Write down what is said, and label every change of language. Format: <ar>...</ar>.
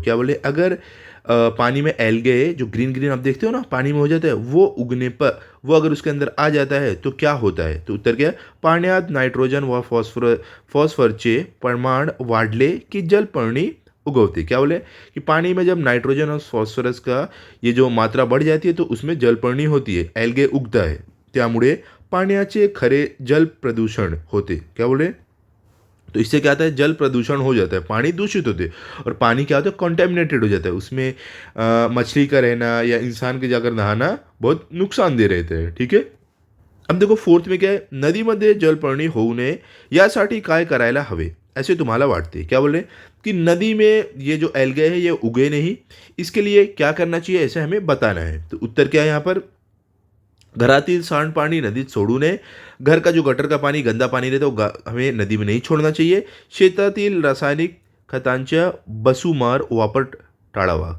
<hi>क्या बोले, अगर पानी में एल्गे जो ग्रीन ग्रीन आप देखते हो ना पानी में हो जाता है, वो उगने पर वो अगर उसके अंदर आ जाता है तो क्या होता है? तो उत्तर क्या है?</hi> <mr>पाण्यात नाइट्रोजन व फॉस्फरचे प्रमाण वाढले की जलपर्णी उगवते.</mr> <hi>क्या बोले कि पानी में जब नाइट्रोजन और फॉस्फरस का ये जो मात्रा बढ़ जाती है तो उसमें जलपर्णी होती है, एल्गे उगता है.</hi> <mr>त्यामुळे पाण्याचे खरे जल प्रदूषण होते.</mr> <hi>क्या बोले? तो इससे क्या होता है? जल प्रदूषण हो जाता है, पानी दूषित होते हैं और पानी क्या होता है? कॉन्टेमिनेटेड हो जाता है. उसमें मछली का रहना या इंसान के जाकर नहाना बहुत नुकसानदेह रहते हैं. ठीक है. अब देखो फोर्थ में क्या</hi> <mr>आहे, नदीमध्ये जलपर्णी होऊ नये यासाठी काय करायला हवे ऐसे तुम्हाला वाटते?</mr> <hi>क्या बोल रहे कि नदी में ये जो एल्गे है ये उगे नहीं, इसके लिए क्या करना चाहिए ऐसे हमें बताना है. तो उत्तर क्या है यहाँ पर?</hi> <mr>घरातील सांडपाणी नदीत सोडू नये,</mr> <hi>घर का जो गटर का पानी गंदा पानी रहता है वो हमें नदी में नहीं छोड़ना चाहिए,</hi> <mr>शेतातील रासायनिक खतांच्या बसुमार वापर टाळावा.</mr>